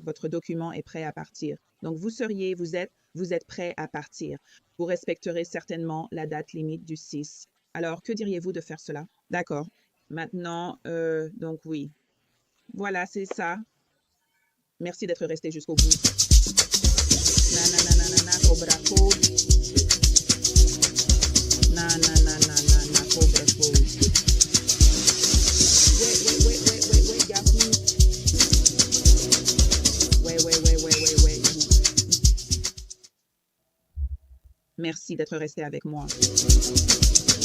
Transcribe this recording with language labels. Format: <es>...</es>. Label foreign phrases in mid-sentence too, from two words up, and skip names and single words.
<fr>Votre document est prêt à partir. Donc, vous êtes prêt à partir. Vous respecterez certainement la date limite du 6. Alors, que diriez-vous de faire cela? D'accord. Maintenant, donc oui. Voilà, c'est ça. Merci d'être resté jusqu'au bout. Na na na na na na cobra code. Na na na na na na cobra code.</fr> <en>Wait, Gapu. Wait.</en> <fr>Merci d'être resté avec moi.</fr>